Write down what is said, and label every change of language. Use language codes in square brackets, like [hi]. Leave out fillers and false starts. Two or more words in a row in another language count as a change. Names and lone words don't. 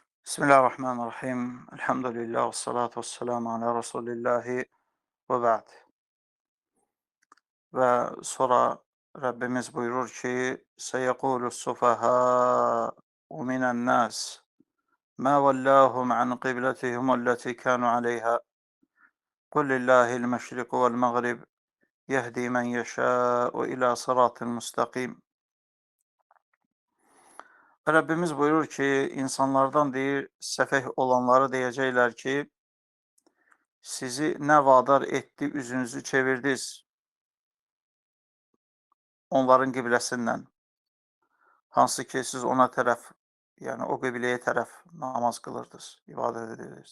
[ar] بسم الله الرحمن الرحيم. الحمد لله والصلاة والسلام على رسول الله وبعد. [tr] Ve sonra Rabbimiz buyurur ki: [ar] "سيقول السفهاء من الناس ما ولاهم عن قبلتهم التي كانوا عليها. قل لله المشرق والمغرب يهدي من يشاء إلى صراط مستقيم." [az] Rabbimiz buyurur ki, insanlardan deyir, səfeh olanları deyəcəklər ki, sizi nə vadar etdi, üzünüzü çevirdiniz onların qibləsindən, hansı ki, siz ona tərəf, yəni o qibləyə tərəf namaz qılırdınız, ibadət edirdiniz.